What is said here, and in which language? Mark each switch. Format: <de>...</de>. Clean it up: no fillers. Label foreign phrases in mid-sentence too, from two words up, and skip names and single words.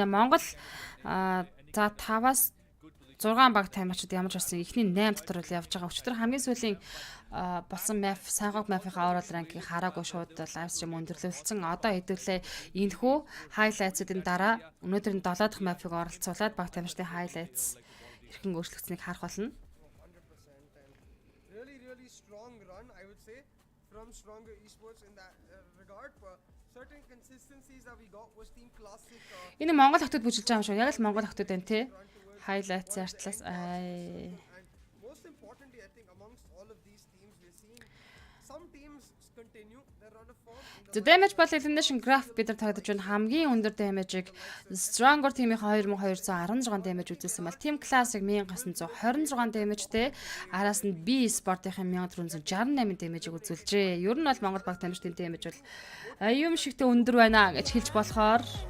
<mn>Монгол за 5-аас 6 баг тамирчид ямар ч болсон ихний 8 дотор л явж байгаа. Өчигдөр хамгийн сүүлийн болсон map сайгог map-ийн</mn> <en>overall rank-</en> <mn>ийг хараагүй шууд</mn> <en>live stream</en> <mn>өндөрлөлдсөн. Одоо хэдүүлээ энэхүү highlights-ийн дараа өнөөдөр 7 дахь map-ыг оролцуулаад баг тамирчдын highlights хэрхэн өөрчлөгдсөнийг харах болно.</mn> <en>Really strong run I would say from Stronger Esports in that regard. Certain consistencies that we got was Team Classic.</en> <mn>Энэ Монгол хотод бүжиглж байгаа юм шүү. Яг л Монгол хотод байна те. Highlights артлаас</mn> <en>Most importantly I think amongst all of these teams we're seeing some teams continue their run of form. The damage</en> <mn>бол</mn> <en>elimination graph</en> <mn>бид нар тавьж байна. Хамгийн өндөр damage-ыг Stronger team-ийн 2216 damage үзүүлсэн бол Team Classic 1926 damage-тэй араас нь B Sport-ийн 1468 damage-ийг үзүүлжээ. Ер нь бол Монгол баг тамирчдын damage бол юм шигтэй өндөр байна гэж хэлж болохоор</mn>